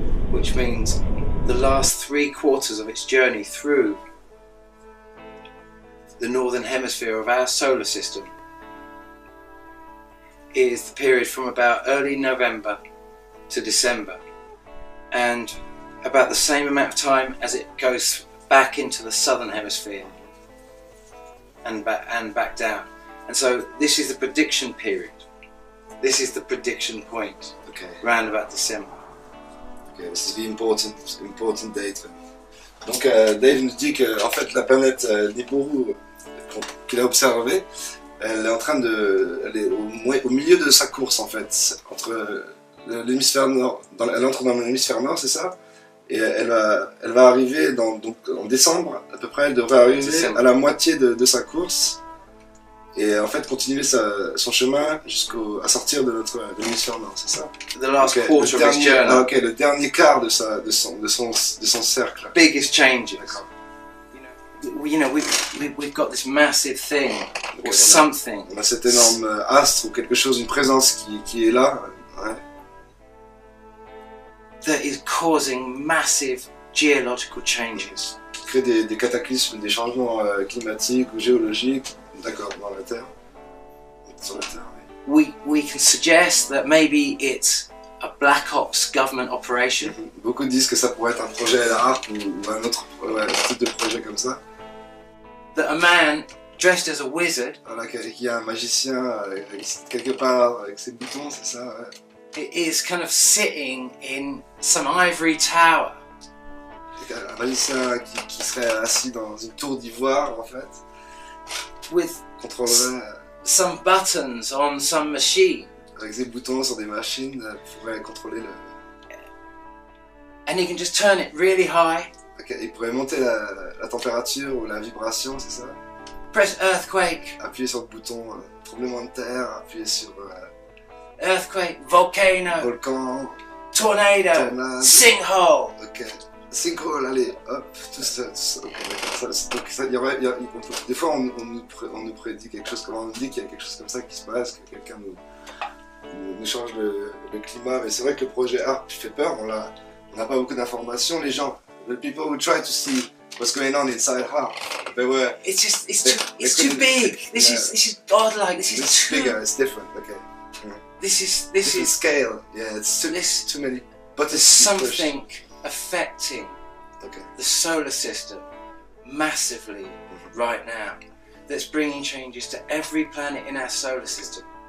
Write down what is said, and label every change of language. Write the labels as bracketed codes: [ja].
[en] Which means the last 3/4 of its journey through the northern hemisphere of our solar system is the period from about early November to December, and about the same amount of time as it goes back into the southern hemisphere and back down. And so this is the prediction period. This is the prediction point. Okay. Round about December. Okay, this is the important date. [fr] Donc Dave nous dit que en fait la planète Nibiru qu'il a observée, elle est en train elle est au milieu de sa course en fait, entre l'hémisphère nord, elle entre dans l'hémisphère nord, c'est ça, et elle va arriver donc en décembre à peu près, elle devrait arriver à la moitié de sa course. Et en fait continuer son chemin à sortir de l'hémisphère nord, c'est ça? [en] The last quarter of his journey. [fr] Ok, le dernier quart de son cercle. [en] Biggest changes. we've got this massive thing [fr] Donc, [en] or something [fr] on a cet énorme astre ou quelque chose, une présence qui est là, ouais, [en] that is causing massive geological changes. [fr] qui crée des cataclysmes, des changements climatiques ou géologiques, d'accord, dans la Terre, sur la Terre, oui. [en] We can suggest that maybe it's a black ops government operation. [fr] Beaucoup disent que ça pourrait être un projet à la harpe ou un autre type de projet comme ça. [en] That a man dressed as a wizard [fr] Voilà, qu'il y a un magicien quelque part avec ses boutons, c'est ça, ouais. [en] is kind of sitting in some ivory tower [fr] Un magicien qui serait assis dans une tour d'ivoire, en fait, [en] with [fr] contrôlerait [en] some buttons on some machine, [fr] avec ses boutons sur des machines, pourrait contrôler le... [en] and he can just turn it really high, [fr] Ok, il pourrait monter la température ou la vibration, c'est ça? [en] press earthquake, [fr] Appuyer sur le bouton tremblement de terre, appuyer sur [en] earthquake, volcano, [fr] volcan, [en] tornado, [fr] tornade. [en] sinkhole. [fr] Ok, synchro, allez, hop, tout ça. Ok, d'accord. Donc ça, des fois on nous prédit quelque chose, comme on nous dit qu'il y a quelque chose comme ça qui se passe, que quelqu'un nous change le climat, mais c'est vrai que le projet ARP fait peur, on n'a pas beaucoup d'informations, les gens, [en] the people who try to see what's going on inside HARP, they were... It's too big. This is godlike. This is too bigger, it's different, okay. This is scale, yeah, it's too many buttons. There's something affecting Okay. the solar system massively right now that's bringing changes to every planet in our solar system.